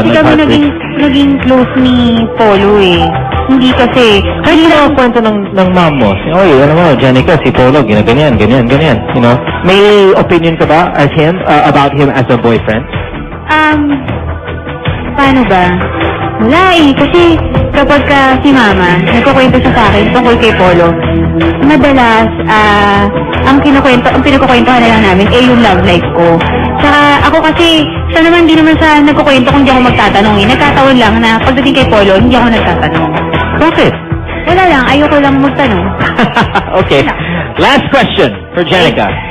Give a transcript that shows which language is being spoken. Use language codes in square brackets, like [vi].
[tl] Hindi kasi kami naging close ni Polo eh. Hindi kasi. Kahit na kwento ng mom mo, oy, ano mo, Jenica, si Polo, ganyan. [en] You know? [tl] May opinion ka ba as him, about him as a boyfriend? Paano ba? Wala eh. Kasi kapag si mama, nagkukwento siya sa akin tungkol kay Polo, madalas, ang pinagkukwentuhan na lang namin yung love life ko. Tsaka ako kasi, siya naman di naman siya nagkukwento kung di ako magtatanong eh. Nagkataon lang na pagdating kay Polo, hindi ako nagtatanong. Bakit? Wala lang, ayoko lang magtanong. [en] Okay. Last question for Jenica.